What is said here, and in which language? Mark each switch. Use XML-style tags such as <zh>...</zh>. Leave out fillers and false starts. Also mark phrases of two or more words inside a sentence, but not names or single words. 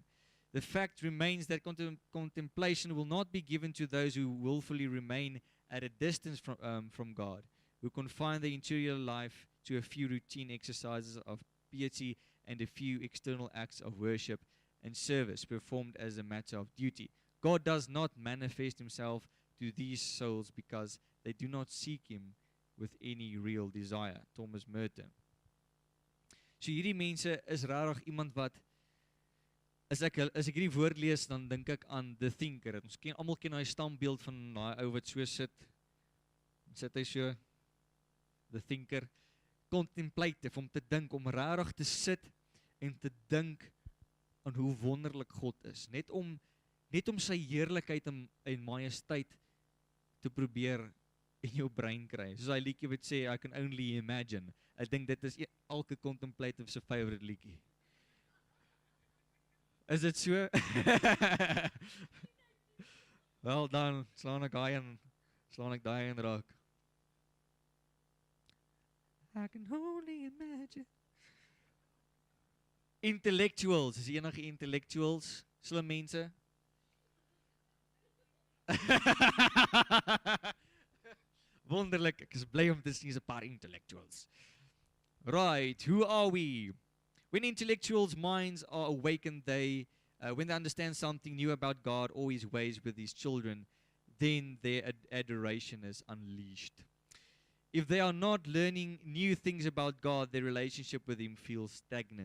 <en>The fact remains that contemplation will not be given to those who willfully remain at a distance from God, who confine their interior life to a few routine exercises of piety and a few external acts of worship and service performed as a matter of duty. God does not manifest himself to these souls because they do not seek him with any real desire. Thomas Merton.</en> <af>So hierdie mense is regtig iemand wat as ek hierdie woord lees, dan dink ek aan The Thinker. Ons almal ken daai stambeeld van daai ou wat so sit. Sit hy so, The Thinker, contemplative, om te dink, om regtig te sit en te dink aan hoe wonderlik God is. Net om sy heerlikheid en majesteit te probeer in jou brein kry. Soos hy liedjie wat sê,</af> <en>I can only imagine.</en> <af>Ek dink dit is elke contemplative se favorite liedjie. Is dit so? Wel dan, slaan ek daai in raak.</af> <en>I can only imagine.</en> <af>Intellectuals, is enige intellectuals, slim mense? Wonderlik, ek is bly om te sien 'n paar intellectuals.</af> <en>Right, who are we? When intellectuals' minds are awakened, when they understand something new about God or His ways with His children, then their adoration is unleashed. If they are not learning new things about God, their relationship with Him feels stagnant.</en>